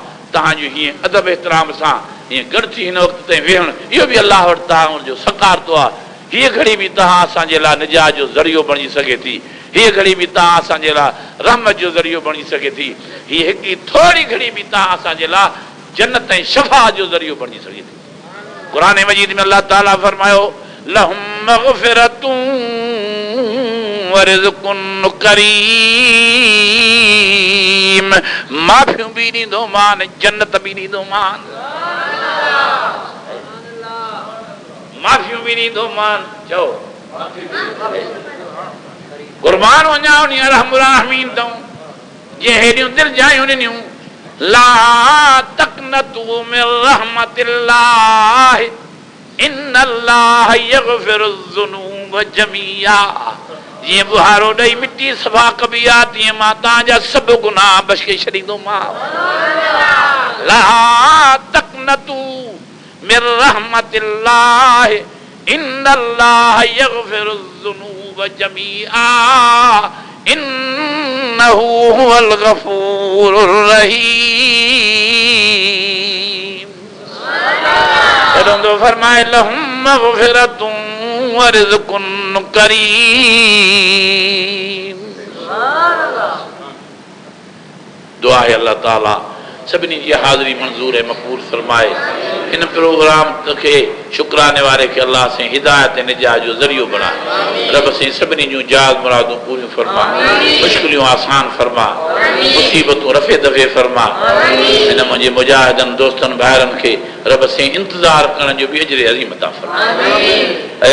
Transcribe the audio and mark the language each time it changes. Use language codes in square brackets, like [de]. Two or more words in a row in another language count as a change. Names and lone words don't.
[sd] तव्हांजो हीअं अदब एतिराम सां हीअं गॾु थी हिन वक़्त ताईं वेहणु इहो बि अल्लाह वटि तव्हांजो सकारतो आहे हीअ घड़ी बि तव्हां असांजे लाइ निजात जो ज़रियो बणी सघे थी हीअ घड़ी बि तव्हां असांजे लाइ रहमत जो ज़रियो बणी सघे थी हीअ हिकिड़ी थोरी घड़ी बि तव्हां असांजे लाइ जन्नत ऐं शफ़ा जो ज़रियो बणी सघे थी क़ुरान मजीद में अल्लाह ताला फरमायो [ar] لهم مغفرة ورزق [sd] करीम माफ़ियूं बि ॾींदो मान जन्नत बि ॾींदो मान माफ़ियूं बि ॾींदो मान चओ क़ुर्बान वञा उन रहमुर रहीम तऊं जे हेॾियूं दिलि जायूं ॾिनियूं [ar] لا تقنطوا من رحمة الله إن الله يغفر الذنوب جميعا [sd] जीअं बुहारो ॾेई मिटी सफ़ा कबी आहे तीअं मां तव्हांजा सभु गुनाह बख़्शे छॾींदोमांव [ar] لا تقنطوا من رحمة الله إن الله يغفر الذنوب جميعا إنه هو الغفور الرحيم [sd] फरमाए [ar] لهم مغفرة ورزق كريم [sd] दुआ है अल्लाह ताला सभिनी जी हाज़िरी मंज़ूर ऐं मक़बूल फरमाए इन प्रोग्राम खे शुक्राने वारे खे अल्लाह से हिदायत ऐं निजात जो ज़रियो बणाए रब से सभिनी जूं जाग मुरादूं पूरियूं फरमा मुश्किलियूं आसान फरमा मुसीबतूं रफ़े दफ़े फरमा हिन मुंहिंजे मुजाहिदनि दोस्तनि भाइरनि खे रब से इंतज़ार करण जो बि अजर अज़ीम अता फरमा ऐं